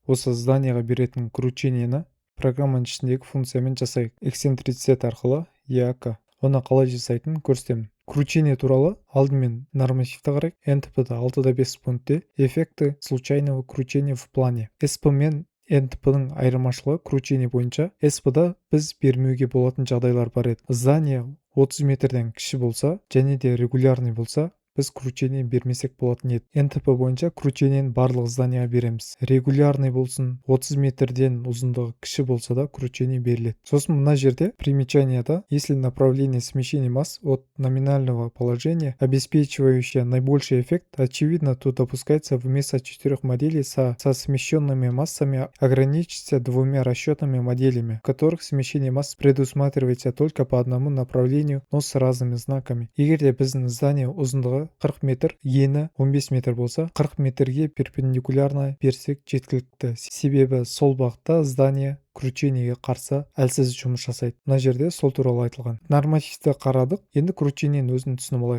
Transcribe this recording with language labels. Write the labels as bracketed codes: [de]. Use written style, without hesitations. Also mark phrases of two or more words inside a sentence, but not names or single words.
[kk] осы зданияға беретін кручениені программаның ішіндегі функциямен жасайық. Эксцентрицитет арқылы ЕАК. Оны қалай жасайтынын көрсетемін. Кручение туралы алдымен нормативті қарайық. [ru] НТП-да 6.5 пунктте эффекты случайного кручения в плане. [kk] СП мен НТП-ның айырмашылығы кручение бойынша. СП-да біз бермеуге болатын жағдайлар бар еді. Здание 30 метрден кіші болса және де регулярный болса, біз кручение бермесек болатын еді. НТП бойынша кручениені барлық зданияға береміз. Регулярный болсын, 30 метрден ұзындығы кіші болса да кручение беріледі. Сосын мына жерде примечанияда, [ru] если направление смещения масс от номинального положения, обеспечивающее наибольший эффект, очевидно, то допускается вместо 4 моделей со смещенными массами ограничиться 2 расчетными моделями, в которых смещение масс предусматривается только по одному направлению, но с разными знаками. [kk] Егер де біздің здание ұзындығы 40 метр, ені 15 метр болса, 40 метрге перпендикулярно берсек жеткілікті. Себебі сол бағытта здание кручениеге қарсы әлсіз жұмыс жасайды. Мына жерде сол туралы айтылған. Нормативті қарадық, енді кручениенің өзін түсініп алайық.